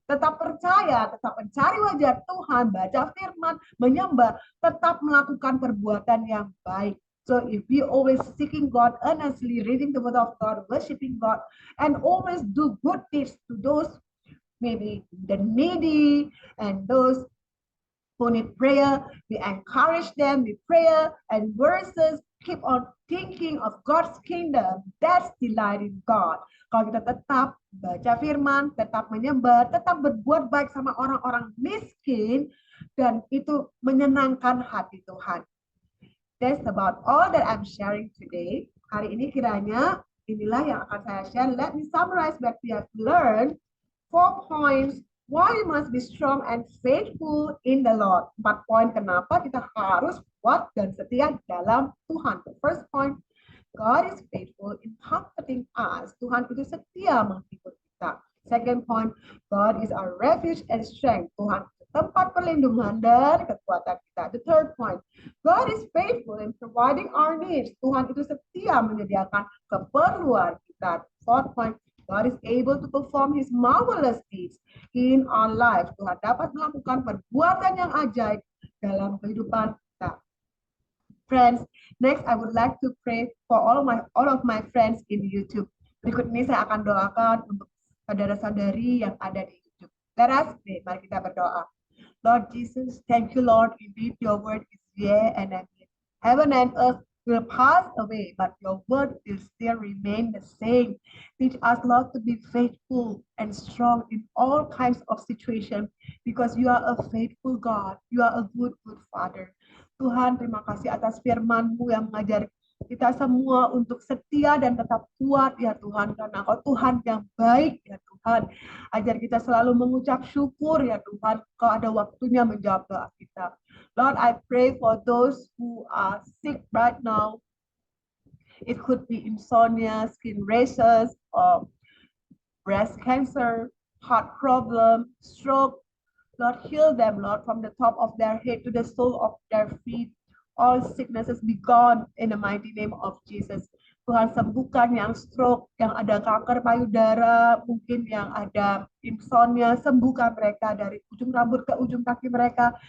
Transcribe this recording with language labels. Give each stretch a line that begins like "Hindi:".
Indonesian: Tetap percaya, tetap mencari wajah Tuhan, baca firman, menyembah, tetap melakukan perbuatan yang baik.
English: So if we always seeking God earnestly, reading the word of God, worshiping God, and always do good deeds to those maybe the needy and those who need prayer, we encourage them with prayer and verses, keep on thinking of God's kingdom, that's delight in God.
Indonesian: Kalau kita tetap baca firman, tetap menyembah, tetap berbuat baik sama orang-orang miskin, dan itu menyenangkan hati Tuhan.
English: That's about all that I'm sharing today.
Indonesian: Hari ini kiranya inilah yang akan saya share.
English: Let me summarize what we have learned. 4 points why we must be strong and faithful in the Lord.
Indonesian: 4 poin kenapa kita harus kuat dan setia dalam Tuhan.
English: The first point, God is faithful in comforting us.
Indonesian: Tuhan itu setia menghibur kita.
English: Second point, God is our refuge and strength.
Indonesian: Tuhan tempat perlindungan dan kekuatan kita.
English: The third point, God is faithful in providing our needs.
Indonesian: Tuhan itu setia menyediakan keperluan kita.
English: Fourth point, God is able to perform His marvelous deeds in our lives.
Indonesian: Tuhan dapat melakukan perbuatan yang ajaib dalam kehidupan kita.
English: Friends, next I would like to pray for all of my friends in YouTube.
Indonesian: Berikut ini saya akan doakan untuk saudara-saudari yang ada di YouTube.
English: Let us pray.
Indonesian: Mari kita berdoa.
English: Lord Jesus, thank you, Lord. Indeed, your word is yea and amen. Heaven and earth will pass away, but your word will still remain the same. Teach us, Lord, to be faithful and strong in all kinds of situations, because you are a faithful God. You are a good, good Father.
Indonesian: Tuhan, terima kasih atas firman-Mu yang mengajar kita semua untuk setia dan tetap kuat ya Tuhan, karena Kau Tuhan yang baik ya Tuhan. Ajar kita selalu mengucap syukur ya Tuhan, Kau ada waktunya menjawab doa kita.
English: Lord, I pray for those who are sick right now. It could be insomnia, skin rashes, or breast cancer, heart problem, stroke. Lord, heal them, Lord, from the top of their head to the sole of their feet. All sicknesses be gone in the mighty name of Jesus.
Indonesian: Tuhan, sembuhkan yang stroke, yang ada kanker payudara, mungkin yang ada insomnia, sembuhkan mereka dari ujung rambut ke ujung kaki mereka.